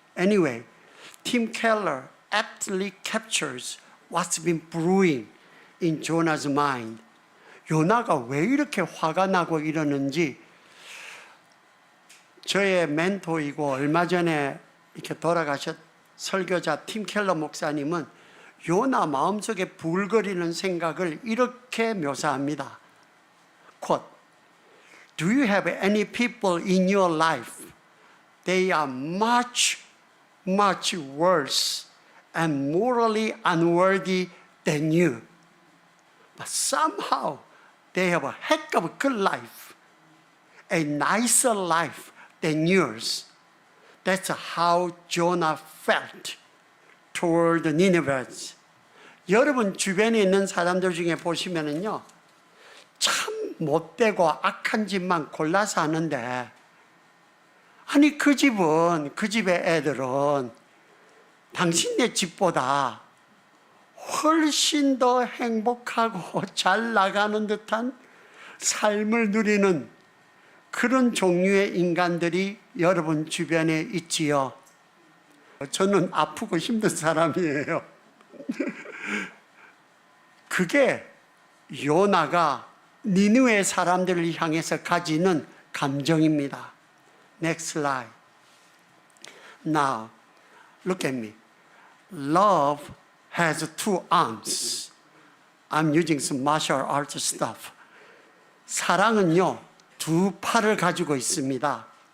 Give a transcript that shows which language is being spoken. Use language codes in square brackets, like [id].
[en] Anyway, Tim Keller aptly captures what's been brewing in Jonah's mind. [ko] 요나가 왜 이렇게 화가 나고 이러는지 저의 멘토이고 얼마 전에 이렇게 돌아가셨 설교자 팀 켈러 목사님은 요나 마음속에 불거리는 생각을 이렇게 묘사합니다. [en] Quote, Do you have any people in your life? They are much, much worse and morally unworthy than you. But somehow they have a heck of a good life, a nicer life than yours. That's how Jonah felt toward the Ninevites. [ko] 여러분 주변에 있는 사람들 중에 보시면은요, 참 못되고 악한 집만 골라서 하는데, 아니 그 집은, 그 집의 애들은 당신네 집보다 훨씬 더 행복하고 잘 나가는 듯한 삶을 누리는 그런 종류의 인간들이 여러분 주변에 있지요. 저는 아프고 힘든 사람이에요. 그게 요나가 니느웨 사람들을 향해서 가지는 감정입니다. [en] Next slide. Now, look at me. Love has two arms. I'm using some martial arts stuff. [ko] 사랑은요, 두 팔을 가지고 있습니다.